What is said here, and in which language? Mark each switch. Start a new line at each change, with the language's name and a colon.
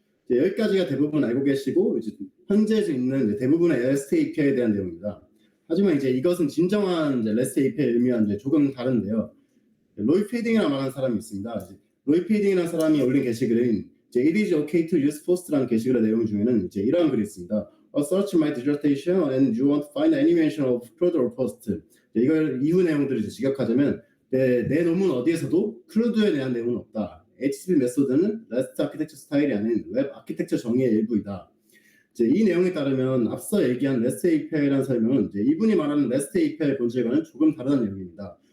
Korean: 여기까지가 대부분 알고 계시고 현재 있는 대부분의 REST API에 대한 내용입니다. 하지만 이것은 진정한 REST API의 의미와 조금 다른데요. 로이 피딩이라고 말하는 사람이 있습니다. 로이 피딩이라는 사람이 올린 게시글인
English: It is okay to use post
Korean: 라는 게시글의 내용 중에는 이러한 글이 있습니다.
English: Search my dissertation and you won't find any mention of CRUD or post.
Korean: 이걸 이후 내용들을 직역하자면 내 논문 어디에서도 CRUD에 대한 내용은 없다. HTTP 메소드는 REST 아키텍처 스타일이 아닌 웹 아키텍처 정의의 일부이다. 이 내용에 따르면 앞서 얘기한 REST API라는 설명은 이분이 말하는 REST API의 본질과는 조금 다른 내용입니다.